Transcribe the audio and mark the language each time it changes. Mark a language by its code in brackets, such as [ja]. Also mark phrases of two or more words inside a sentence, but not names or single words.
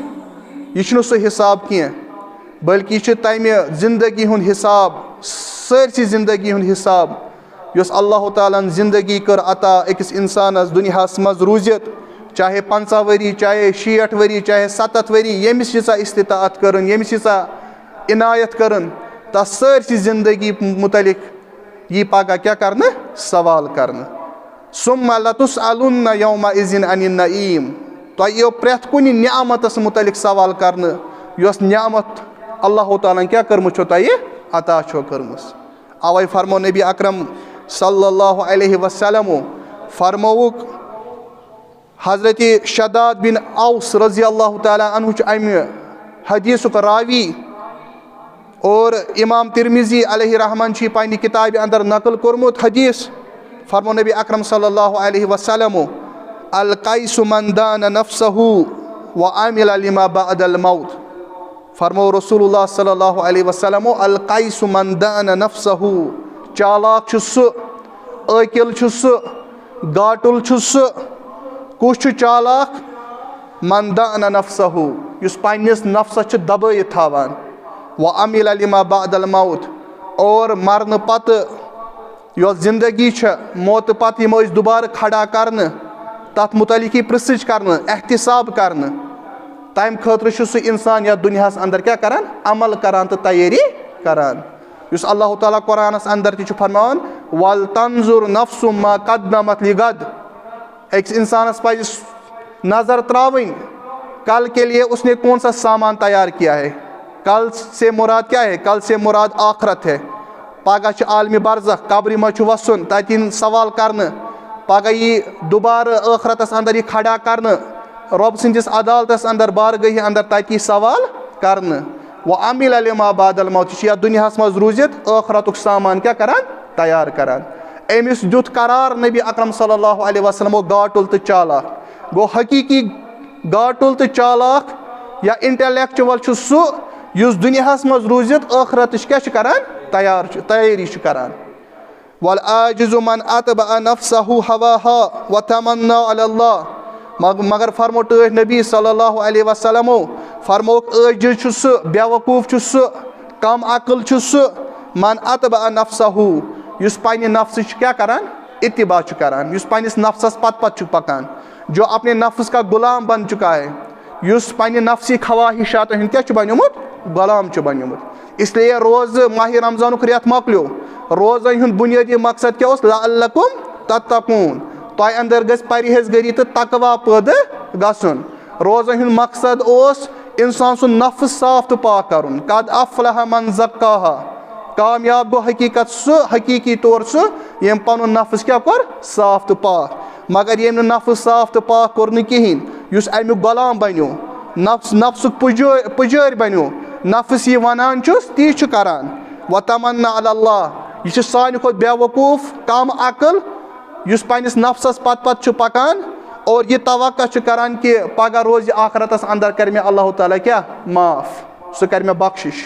[ks] یہِ چھُنہٕ سُہ حساب کینٛہہ بلکہِ یہِ چھُ تمہِ زندگی ہُنٛد حساب, سٲرسٕے زندگی ہُنٛد حساب یۄس اللہ تعالیٰ ہن زندگی کٔر عطا أکِس اِنسانس دُنیاہس منٛز روٗزِتھ, چاہے 50 ؤری, چاہے 60 ؤری, چاہے 70 ؤری, ییٚمِس ییٖژاہ استطاعت کٔرٕن, ییٚمِس ییٖژاہ عنایت کٔرٕن, تتھ سٲرسٕے زندگی متعلق یی پگاہ کیٛاہ کرنہٕ, سوال کرنہٕ. [ar] ثُمَّ لَتُسْأَلُنَّ یَوْمَئِذٍ عَنِ النَّعیٖم, [ks] تۄہہِ یِیو پرٛٮ۪تھ کُنہِ نعمتس متعلق سوال کرنہٕ یۄس نعمت اللہ تعالیٰ ہن کیٛاہ کٔرمٕژ چھو تۄہہِ عطا چھو کٔرمٕژ. اوے فرمو نبی اکرم [ar] صلی اللہ علیہ وسلمو, [ks] فرموُکھ حضرت شداد بن اوس [ar] رضی اللہ تعالیٰ عنہ [ks] چھُ امہِ حدیثُک راوی, اور امام ترمذی علیہ رحمان چھُ یہِ پننہِ کِتابہِ انٛدر نقل کوٚرمُت حدیث. [ar] فرمو نبی اکرم صلی اللہ علیہ وسلمو, القیس من دان نفسہُ وعمل لما بعد الموت. [ks] فرمو رسول اللہ [ar] صلی اللہ علیہ وسلمو, القیس من دان نفسہُ, [ks] چالاک چھُ سُہ, عٲقِل چھُ سُہ, گاٹُل چھُ سُہ. کُس چھُ چالاک؟ [ar] من دان نفسہُ, [ks] یُس پننِس نفسس چھُ دبٲیِتھ تھاوان. [ar] وعمل لما بعد الموت, [ks] اور مرنہٕ پتہٕ یۄس زندگی چھےٚ, موتہٕ پتہٕ یِمو أسۍ دُبارٕ کھڑا کرنہٕ, تتھ متعلق یی پرژھٕج کرنہٕ, احتساب کرنہٕ, تمہِ خٲطرٕ چھُ سُہ انسان یتھ دُنیاہس انٛدر کیٛاہ کران, عمل کران تہٕ تیٲری کران. یُس اللہ تعالیٰ قرآنس انٛدر تہِ چھُ فرماوان, [ar] وَلتنظُر نفسُ ما قدمت لغد, [ks] أکِس انسانس پزِ نظر تراوٕنۍ [ur] کل کے لیے اس نے کون سا سامان تیار کیا ہے. کل سے مراد کیا ہے؟ کل سے مراد آخرت ہے. [ks] پگاہ چھُ عالمِ برزخ, قبرِ منٛز چھُ وسُن, تتہِ یِن سوال کرنہٕ, پگاہ یی دُبارٕ ٲخرتس انٛدر یی کھڑا کرنہٕ, رۄب سٕنٛدِس عدالتس انٛدر, بارگاہہِ انٛدر, تتہِ یی سوال کرنہٕ. [ar] وعمل لما بعد الموت, [ks] یہِ چھُ یتھ دُنیاہس منٛز روٗزِتھ ٲخرتُک سامان کیٛاہ کران, تیار کران. أمِس دیُت قرار نبی اکرم [ar] صلی اللہ علیہ وسلمو [ks] گاٹُل تہٕ چالاک. گوٚو حقیٖقی گاٹُل تہٕ چالاک یا انٹلیکچُول چھُ سُہ یُس دُنیاہس منٛز روٗزِتھ ٲخرتٕچ کیٛاہ چھُ کران, تیٲری چھُ کران. [ar] والعاجز من اتبع نفسه هواها وتمنى على الله, [ks] مگر فرمو ٹٲٹھۍ نبی [ar] صلی اللہ علیہ وسلمو, [ks] فرموکھ عٲجز چھُ سُہ, بیوقوٗف چھُ سُہ, کم عقل چھُ سُہ, [ar] من اتبع نفسه, [ks] یُس پننہِ نفسٕچ کیٛاہ کران, اتباع چھُ کران, یُس پننِس نفسس پتہٕ چھُ پکان. [ur] جو اپنے نفس کا غلام بن چکا ہے, [ks] یُس پننہِ نفسی خواہشاتو ہُنٛد کیٛاہ چھُ بنیومُت, غلام چھُ بنیومُت. اسلیے روزٕ ماہِ رمضانُک رٮ۪تھ مۄکلیو, روزن ہُنٛد بنیٲدی مقصد کیٛاہ اوس, [ar] لعلکم تتقوٗن, [ks] تۄہہِ انٛدر گژھِ پرہیزگٲری تہٕ تقوا پٲدٕ گژھُن. روزن ہُنٛد مقصد اوس انسان سُنٛد نفس صاف تہٕ پاک کرُن. [ar] قد افلح من زکاہا, [ks] کامیاب گوٚو حقیٖقت سُہ, حقیٖقی طور سُہ ییٚمۍ پنُن نفس کیٛاہ کوٚر, صاف تہٕ پاک. مگر ییٚمۍ نہٕ نفس صاف تہٕ پاک کوٚر نہٕ کِہینۍ, یُس امیُک غلام بنیو, نفسُک پُجٲرۍ بنیو, نفس یہِ ونان چھُس تی چھُ کران. [ar] وتمنا علی اللہ, [ks] یہِ چھُ سانہِ کھۄتہٕ بیوقوٗف, کم عقل, یُس پننِس نفسس پتہٕ چھُ پکان, اور یہِ توقع چھُ کران کہِ پگاہ روزِ آخرتس انٛدر کرِ مےٚ اللہ تعالیٰ کیٛاہ, معاف, سُہ کرِ مےٚ بخشِش.